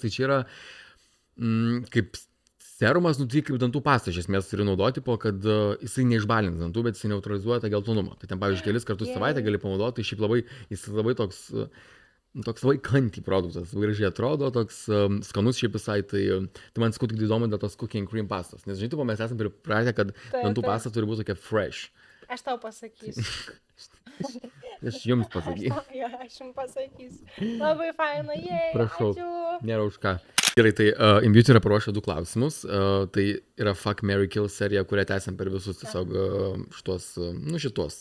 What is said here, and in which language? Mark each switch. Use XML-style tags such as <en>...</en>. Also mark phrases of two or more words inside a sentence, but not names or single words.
<lt>Tai čia yra kaip serumas, tai kaip dantų pasta, iš esmės turi naudoti, kad jisai neišbalins dantų, bet jisai neutralizuoja tą geltonumą. Tai ten, pavyzdžiui, kelis kartus savaitę gali panaudoti, tai šiaip jis labai toks labai kanty produktas, gražiai atrodo, toks skanus šiaip visai, tai man sakau tik įdomu dėl tos</lt> <en>cookie and cream</en> <lt>pastos, nes žinai, mes esame pripratę, kad dantų pasta turi būti tokia fresh. Aš tau pasakysiu. Aš jums pasakysiu. Aš jums pasakysiu. Labai faina, prašau, ačiū. Nėra už ką. Gerai, tai Imbute yra paruošę 2 klausimus. Tai yra Fuck, Marry, Kill serija, kurią tęsiam per visus tiesiog šitos.</lt>